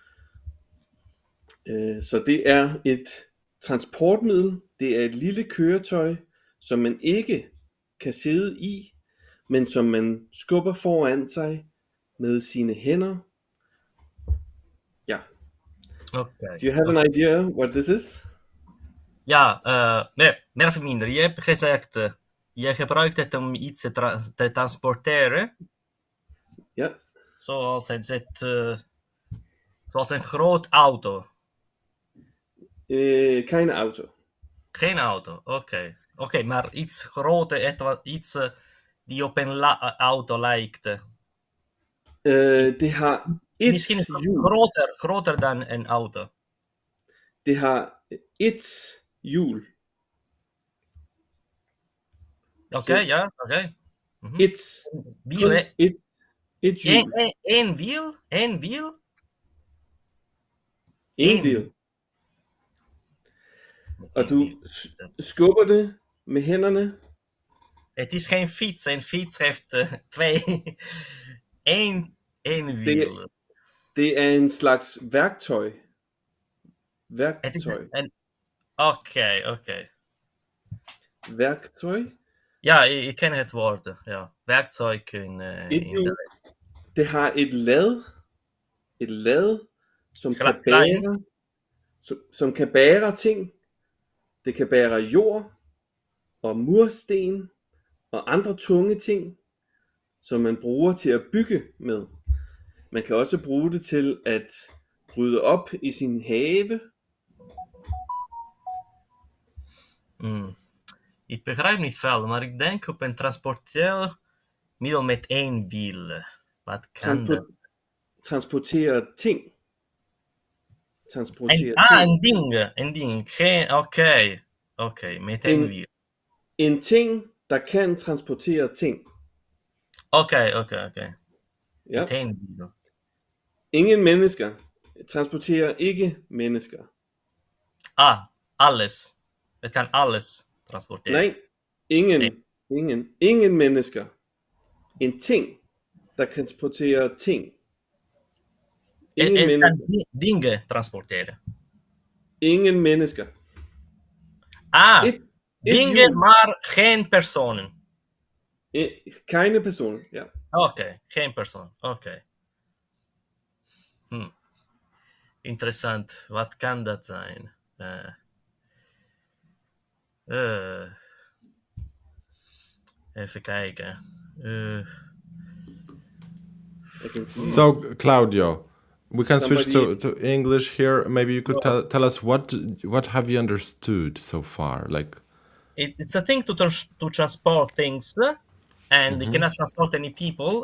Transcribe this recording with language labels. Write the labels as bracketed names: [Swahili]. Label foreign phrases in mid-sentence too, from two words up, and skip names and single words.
[Danish] Så det er et transportmiddel. Det er et lille køretøj, som man ikke kan sidde i, men som man skubber foran sig med sine hænder. Ja. Okay. [English] Do you have an idea what this is? [Dutch] Ja, meer of minder. Je hebt gezegd, je gebruikt het om iets te transporteren. Ja. Zoals een groot auto. Geen auto. Geen auto, oké. Oké, maar iets groter, iets die op een auto lijkt. [Danish] Det har et [Dutch] Misschien [Danish] hjul. [Dutch] groter dan een auto. [Danish] Det har et hjul. [Dutch] Oké, ja, oké. [Danish] Et. [Dutch] Wiel, hè? [Danish] Et hjul. [Dutch] Eén wiel? Eén wiel? En wiel. [Danish] Og du skubber det med hænderne. [Dutch] Het is geen fiets. Een fiets heeft twee. Eén wiel. [Danish] Det er en slags værktøj. [Dutch] Het is een... Oké. [Danish] Værktøj? [Dutch] Ja, ik ken het woord. Ja. [German] Werkzeug in [Danish] det har et lad, som kan bære ting. Det kan bære jord og mursten og andre tunge ting, som man bruger til at bygge med. Man kan også bruge det til at rydde op i sin have. [Dutch] Ik begrijp niet veel, maar ik denk op een transporteermiddel met één wiel. Wat kan dat? [Danish] Transportere ting. [Dutch] Een ding. Oké, met één wiel. [Danish] En ting, der kan transportere ting. [Dutch] Oké. Ja. Met één wiel. [Danish] Ingen mennesker transporterer ikke mennesker. [Dutch] Alles. Het kan alles transporteren. [Danish] Nej, ingen mennesker. En ting, der transporterer ting. Ingen [Dutch] Het kan [Danish] mennesker. [Dutch] dingen transporteren. [Danish] Ingen mennesker. Et [Dutch] Dingen, [Danish] hjul. [Dutch] maar geen personen. [German] Keine personen, ja. [Dutch] Oké, geen persoon. Oké. Interessant. Wat kan dat zijn? Even kijken. [English] I can see So, Claudio, we can switch somebody- to English here. Maybe you could tell us what have you understood so far? Like, It's a thing to transport things, and it cannot transport any people.